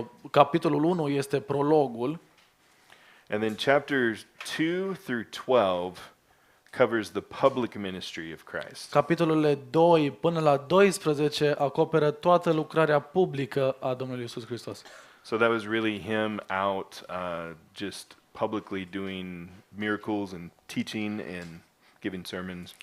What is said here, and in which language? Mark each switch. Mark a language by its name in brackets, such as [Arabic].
[Romanian] Capitolul 1 este prologul. [English] And then chapters 2 through 12 covers the public ministry of Christ. [Romanian] Capitolele 2 până la 12 acoperă toată lucrarea publică a Domnului Iisus Hristos. [English] So that was really him out just publicly doing miracles and teaching and giving sermons.